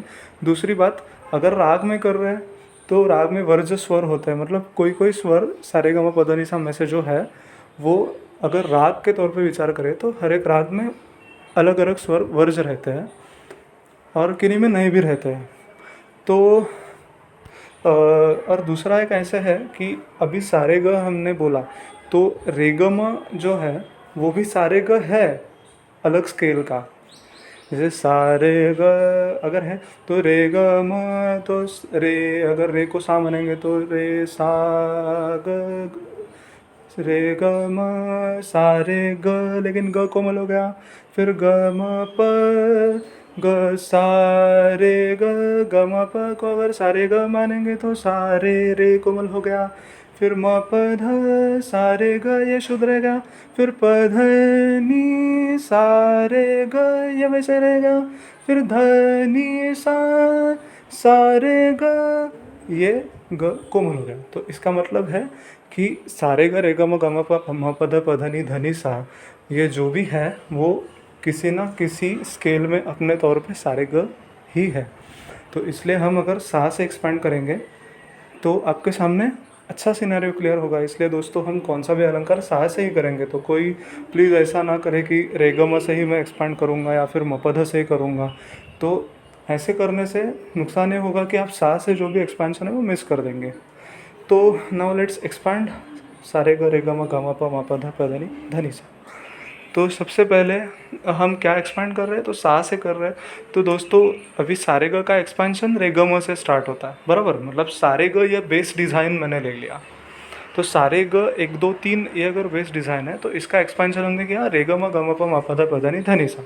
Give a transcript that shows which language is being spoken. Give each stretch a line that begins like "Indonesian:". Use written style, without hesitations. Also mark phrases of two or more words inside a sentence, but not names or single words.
Hindi: दूसरी बात, अगर राग में कर रहे हैं तो राग में वर्ज्य स्वर होते हैं, मतलब कोई कोई स्वर सारेगामा पधनिसा में से जो है वो अगर राग के तौर पे विचार करें तो हर एक राग में अलग अलग स्वर वर्ज्य रहते हैं और किन्हीं में नहीं भी रहते हैं। तो और दूसरा एक ऐसा है कि अभी सारे ग हमने बोला, तो रेगम जो है वो भी सारे ग है अलग स्केल का। जैसे सारे ग अगर है तो रे ग म, तो रे अगर रे को सा मानेंगे तो रे सा ग, रे ग म सा रे ग, लेकिन ग कोमल हो गया। फिर ग म प ग सा रे ग, ग म प को अगर सा रे ग मानेंगे तो सा रे रे कोमल हो गया। फिर म प ध सा रे ग ये शुद्ध रहेगा, फिर प ध नी सा रे ग ये वैसे रहेगा, फिर ध नी सा रे ग ये ग कोमल हो गया। तो इसका मतलब है कि सारे ग रे ग म प म प ध नी ध नी सा, ये जो भी है वो किसी ना किसी स्केल में अपने तौर पे सारे ग ही है। तो इसलिए हम अगर सा से एक्सपेंड करेंगे तो आपके सामने अच्छा
English: scenario clear
Hindi: होगा। इसलिए दोस्तों हम कौन सा भी अलंकार सा से ही करेंगे। तो कोई प्लीज़ ऐसा ना करे कि रे ग म से ही मैं एक्सपेंड करूँगा या फिर म प ध से ही करूँगा। तो ऐसे करने से नुकसान ये होगा कि आप सा से जो भी एक्सपेंशन है वो मिस कर देंगे। तो
English: now let's expand
Hindi: सारे ग रे ग म प ध नि ध नि सा। तो सबसे पहले हम क्या एक्सपैंड कर रहे हैं, तो सा से कर रहे हैं। तो दोस्तों अभी सारे ग का एक्सपेंशन रे ग म से स्टार्ट होता है, बराबर। मतलब सारे ग ये
English: base design
Hindi: मैंने ले लिया। तो सारे ग 1 2 3 ये अगर
English: base design
Hindi: है तो इसका एक्सपेंशन हमने किया रे ग म प नि ध नि सा।